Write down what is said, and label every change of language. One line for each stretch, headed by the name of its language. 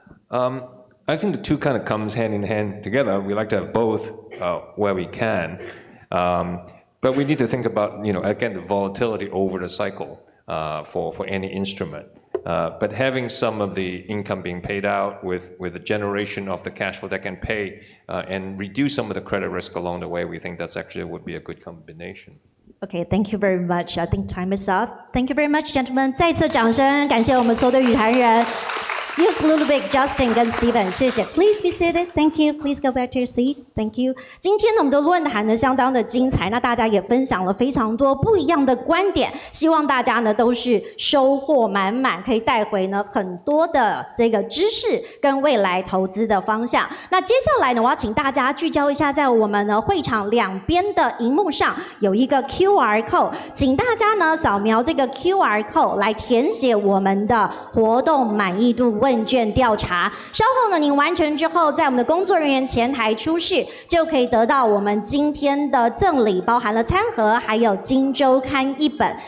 English: I think the two kind of comes hand in hand together. We like to have both where we can, but we need to think about, again, the volatility over the cycle for any instrument. But having some of the income being paid out with the generation of the cash flow that can pay and reduce some of the credit risk along the way, we think that's actually would be a good combination. Okay, thank you very much. I think time is up. Thank you very much, gentlemen.
Chinese: 再次掌声，感谢我们所有的语坛人。
English: Use Ludovic, Justin 跟 Stephen，
Chinese: 谢谢。
English: Please be seated. Thank you. Please go back to your seat. Thank you.
Chinese: 今天呢，我们的论坛呢相当的精彩，那大家也分享了非常多不一样的观点，希望大家呢都是收获满满，可以带回呢很多的这个知识跟未来投资的方向。那接下来呢，我要请大家聚焦一下，在我们呢会场两边的荧幕上有一个 QR code， 请大家呢扫描这个 QR code 来填写我们的活动满意度问卷调查，稍后呢，您完成之后，在我们的工作人员前台出示，就可以得到我们今天的赠礼，包含了餐盒，还有《今周刊》1本。